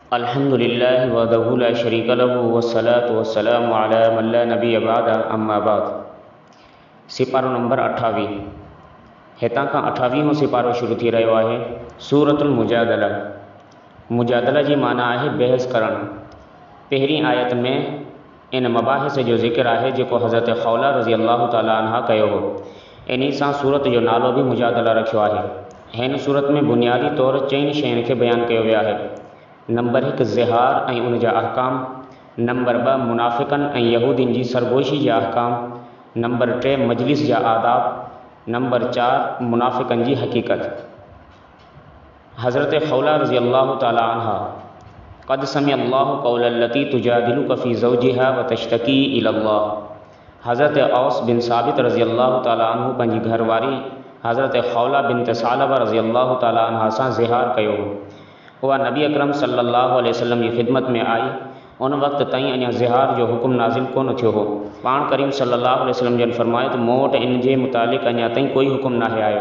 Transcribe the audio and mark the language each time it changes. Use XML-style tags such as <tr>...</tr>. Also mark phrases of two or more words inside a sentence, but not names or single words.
<ar>الحمد لله وحده لا شريك له والصلاة والسلام على من لا نبي بعد أما بعد.</ar> <sd>सिपारो नंबर 28 हितां खां 28हों सिपारो शुरू थी रहियो आहे। सूरतुल मुजादला। मुजादला जी माना आहे बहस करण। पहिरीं आयत में इन मबाहिस जो ज़िक्र आहे जेको हज़रत खौला</sd> <ar>رضي الله تعالى عنها</ar> <sd>कयो हो। इन सां सूरत जो नालो भी मुजादला रखियो आहे। हिन सूरत में बुनियादी तौर 4 शयुनि खे बयान कयो वियो आहे। नंबर 1 ज़िहार ऐं उन जा अहकाम। नंबर 2 मुनाफ़िक़न ऐं यहूदिन जी सरगोशी जा अहकाम। नंबर 3 मजलिस जा आदाब। नंबर 4 मुनाफ़िक़न जी हकीकत।</sd> <ar>حضرة خولة رضي الله تعالى عنها قد سمع الله قول التي تجادلك في زوجها و تشتكي إلى الله.</ar> <sd>हज़रत औस बिन साबित</sd> <ar>رضي الله تعالى عنه</ar> <sd>पंहिंजी घरवारी हज़रत खौला बिनत सालबा</sd> <ar>رضي الله تعالى عنها</ar> <sd>सां ज़िहार कयो हो। उहा नबी अकरम</sd> <ar>صلى الله عليه وسلم</ar> <sd>जी ख़िदमत में आई। उन वक़्त ताईं अञा ज़िहार जो हुकुम नाज़िल कोन थियो हो। पाण करीम</sd> <ar>صلى الله عليه وسلم</ar> <sd>जन फरमायो त मूं वटि इन जे मुतालिक़ अञा ताईं कोई हुकुम नाहे आयो।</sd>